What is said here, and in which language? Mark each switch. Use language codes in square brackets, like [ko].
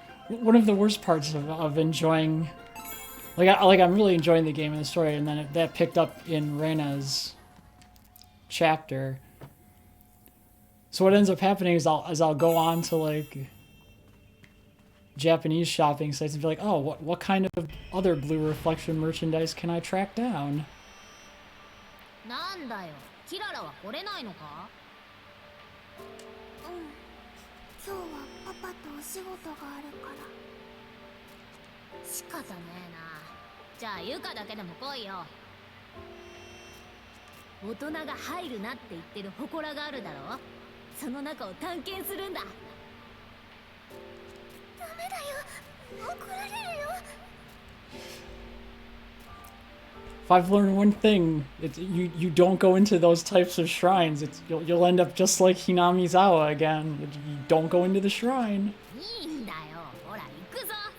[en] One of the worst parts of enjoying, I'm really enjoying the game and the story, and then that picked up in Rena's chapter. So what ends up happening is I'll go on to like Japanese shopping sites and be like, oh, what kind of other Blue Reflection merchandise can I track down? [ja] なんだよ、キララは来れないのか？うん、今日はパパとお仕事があるから。仕方ねえな。じゃあユカだけでも来いよ。大人が入るなって言ってる祠があるだろ。その中を探検するんだ。ダメだよ、怒られるよ。 [en] If I've learned one thing, it's you don't go into those types of shrines. You'll end up just like Hinamizawa again. You don't go into the shrine. [ja] いいんだよ、ほら行くぞ。